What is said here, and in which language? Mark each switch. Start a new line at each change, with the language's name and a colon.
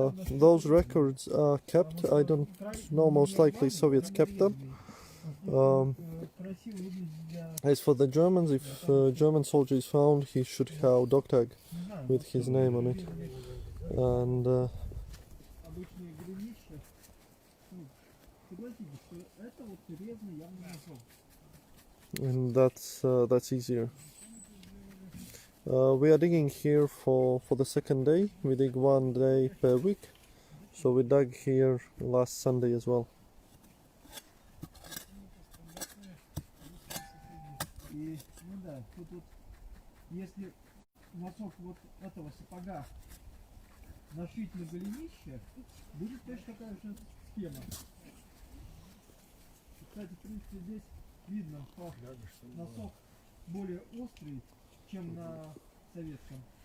English: Those records are kept. I don't know, most likely Soviets kept them. As for the Germans, if a German soldier is found, he should have dog tag with his name on it. And
Russian: Обычные голенища. Согласитесь, что это вот резно явно ножом.
English: that's easier. We are digging here for the second day. We dig 1 day per week, so we dug here last Sunday as well.
Russian: И, ну да, тут вот, если носок вот этого сапога нашить на голенище, будет точно такая же схема. Кстати, в принципе, здесь видно, что носок более острый, чем на советском.